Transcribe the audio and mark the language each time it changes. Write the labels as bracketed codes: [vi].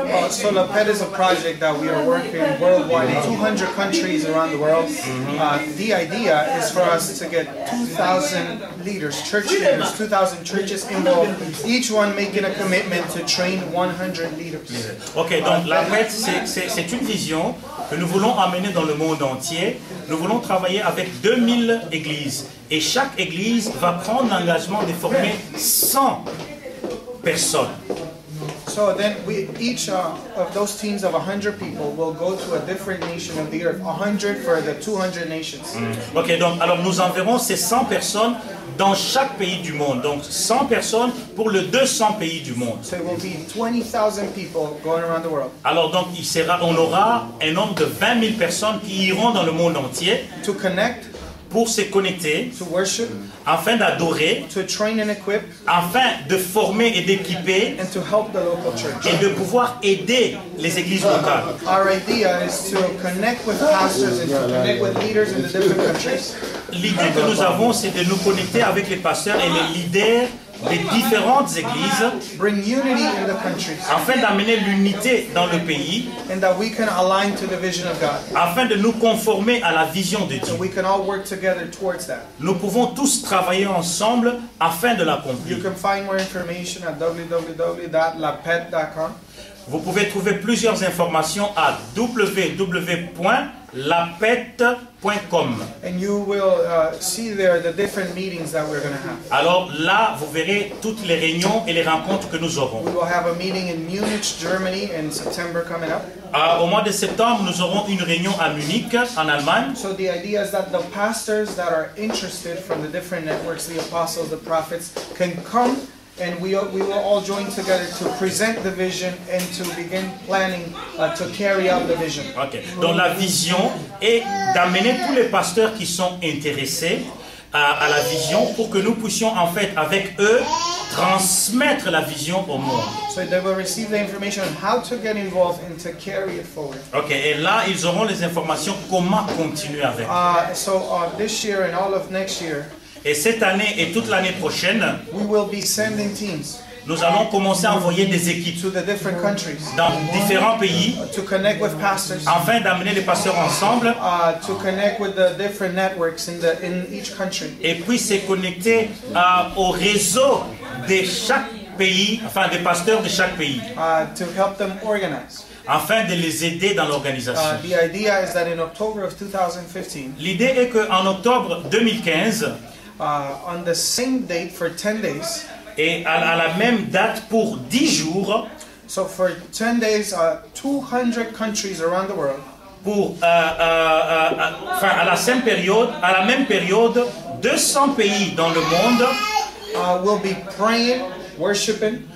[en] So LAPED is a project that we are working worldwide in 200 countries around the world. The idea is for us to get 2,000 leaders, church leaders, 2,000 churches involved, each one making a commitment to train 100 leaders. [fr] Ok, donc LAPED, c'est une vision que nous voulons amener dans le monde entier. Nous voulons travailler avec 2000 églises. Et chaque église va prendre l'engagement de former 100 personnes. [en] So then each of those teams of 100 people will go to a different nation of the earth, 100 for the 200 nations. [fr] Ok, donc alors nous enverrons ces 100 personnes dans chaque pays du monde. Donc 100 personnes pour les 200 pays du monde. [en] So it will be 20,000 people going around the world. [fr] Alors donc on aura un nombre de 20 000 personnes qui iront dans le monde entier. [en] To connect [fr] pour se connecter, [en] to worship, [fr] afin d'adorer, [en] to train and equip, [fr] afin de former et d'équiper, [en] and to help the local church. [fr] et de pouvoir aider les églises locales. [en] Our idea is to connect with pastors and to connect with leaders in the different countries. [fr] L'idée que nous avons, c'est de nous connecter avec les pasteurs et les leaders des différentes églises, [en] bring unity in the countries, [fr] afin d'amener l'unité dans le pays, [en] and that we can align to the vision of God. [fr] afin de nous conformer à la vision de Dieu. [en] And we can all work together towards that. [fr] Nous pouvons tous travailler ensemble afin de l'accomplir. [en] You can find more information at www.lapet.com. [fr] Vous pouvez trouver plusieurs informations à www.lapet.com. [en] And you will see there the different meetings that we're going to have. [fr] Alors là, vous verrez toutes les réunions et les rencontres que nous aurons. [en] We will have a meeting in Munich, Germany in September coming up. [fr] Au mois de septembre, nous aurons une réunion à Munich, en Allemagne. [en] So the idea is that the pastors that are interested from the different networks, the apostles, the prophets, can come and we will all join together to present the vision and to begin planning to carry out the vision. Okay. [fr] Donc la vision est d'amener tous les pasteurs qui sont intéressés à la vision pour que nous puissions en fait avec eux transmettre la vision au monde. [en] So they will receive the information on how to get involved and to carry it forward. [fr] Ok, et là ils auront les informations comment continuer avec. [en] So this year and all of next year, [fr] et cette année et toute l'année prochaine, [en] we will be sending teams. [fr] Nous allons commencer à envoyer des équipes [en] to the different countries, [fr] dans différents pays [en] to connect with pastors, [fr] afin d'amener les pasteurs ensemble [en] to connect with the different networks in each country. [fr] Et puis se connecter au réseau de chaque pays, enfin des pasteurs de chaque pays. [en] To help them organize. [fr] Afin de les aider dans l'organisation. [en] The idea is that in October of 2015, [fr] l'idée est qu'en octobre 2015, [en] on the same date for 10 days, [fr] et à la même date pour 10 jours, [en] so for 10 days, 200 countries around the world, [fr] pour à la même période, 200 pays dans le monde, [en] will be praying, worshiping.